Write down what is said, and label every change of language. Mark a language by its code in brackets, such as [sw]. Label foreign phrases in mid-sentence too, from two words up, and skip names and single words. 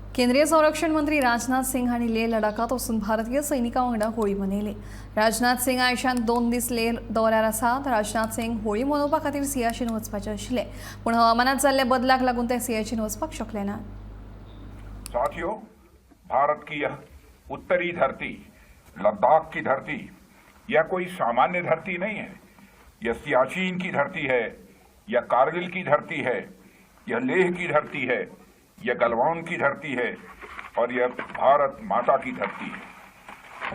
[kok] केंद्रीय संरक्षण मंत्री राजनाथ सिंह हांणी लेह लडाखात वचून भारतीय सैनिकां वांगडा होळी मनयली। राजनाथ सिंग आयशान 2 दीस लेह दौऱ्यार आसात। राजनाथ सिंग होळी मनोवपा खातीर सियाचीन वचपाचे आशिल्ले, पूण हवामानात जाल्ल्या बदलाक लागून ते सियाचीन वचपाक शकले ना। [hi] साथियों, भारत की यह उत्तरी धरती, लद्दाख की धरती, यह कोई सामान्य धरती नहीं है। यह सियाचिन की धरती है, यह कारगिल की धरती है, यह लेह की धरती है, यह गलवान की धरती है और यह भारत माता की धरती है।